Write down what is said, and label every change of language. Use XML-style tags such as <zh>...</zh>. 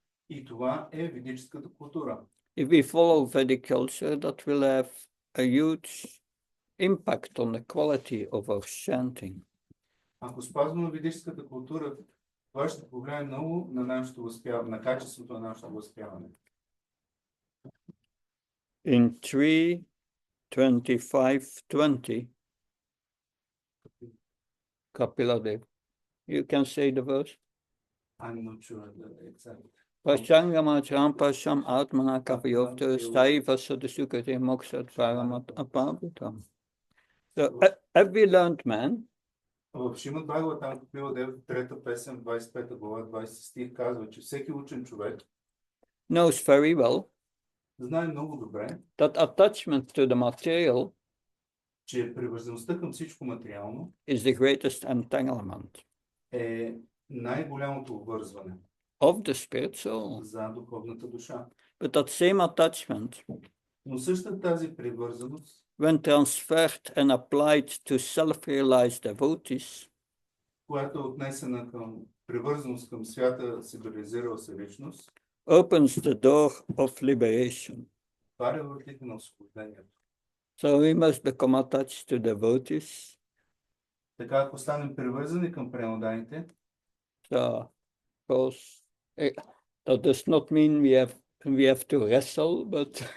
<bg>И това е ведическата култура.</bg> <en>If we follow Vedic culture, that will have a huge impact on the quality of our chanting.</en> <bg>Ако спазваме ведическата култура, това ще повлияе много на нашето възпяване, на качеството на нашето възпяване.</bg> <en>In 3:25:20, Kapila, you can say the verse. I'm not sure the exact.</en> <sa>Pashangamacham Pasham Atmana Kapayovta Staiva Sadasukati Moksat Varamat Apavitam.</sa> <en>So every learned man</en> <bg>В Шимат Бхагават, там Капила Дев, трета песен, 25 глава, 20 стих, казва, че всеки учен човек</bg> <en>knows very well</en> <bg>знае много добре,</bg> <en>that attachment to the material</en> <bg>че привързаността към всичко материално</bg> <en>is the greatest entanglement</en> <bg>е най-голямото обвързване</bg> <en>of the spirit soul.</en> <bg>за духовната душа.</bg> <en>But that same attachment,</en> <bg>Но същата тази привързаност,</bg> <en>when transferred and applied to self-realized devotees,</en> <bg>която е отнесена към привързаност към свята, се реализирала се личност,</bg> <en>opens the door of liberation.</en> <bg>отваря вратите на освобождението.</bg> <en>So we must become attached to devotees.</en> <bg>Така, ако станем привързани към преоданите,</bg> <en>So, of course, that does not mean we have to wrestle, but</en>